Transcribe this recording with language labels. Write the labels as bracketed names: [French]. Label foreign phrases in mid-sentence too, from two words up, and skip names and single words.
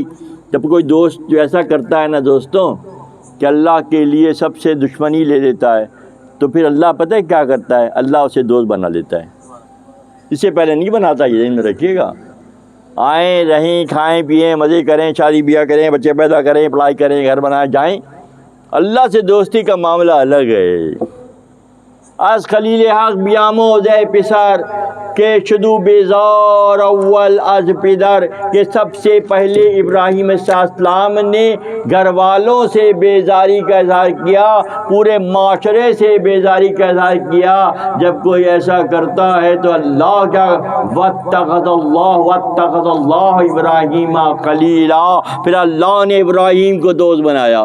[Urdu] جب کوئی دوست جو ایسا کرتا ہے نا دوستوں کہ اللہ کے لیے سب سے دشمنی لے لیتا ہے، تو پھر اللہ پتہ ہے کیا کرتا ہے؟ اللہ اسے دوست بنا لیتا ہے، اس سے پہلے نہیں بناتا، یہ ذہن میں رکھیے گا۔ آئیں رہیں کھائیں پئیں مزے کریں، شادی بیاہ کریں، بچے پیدا کریں، پڑھائی کریں، گھر بنائیں، جائیں، اللہ سے دوستی کا معاملہ الگ ہے۔ [Persian] از خلیل حق بیاموز اے پسر کہ شدو بیزار اول از پدر، [Urdu] کہ سب سے پہلے ابراہیم [Arabic] علیہ السلام [Urdu] نے گھر والوں سے بیزاری کا اظہار کیا، پورے معاشرے سے بیزاری کا اظہار کیا۔ جب کوئی ایسا کرتا ہے تو اللہ کیا [Arabic] واتخذ اللہ ابراہیم خلیلا، [Urdu] پھر اللہ نے ابراہیم کو دوست بنایا۔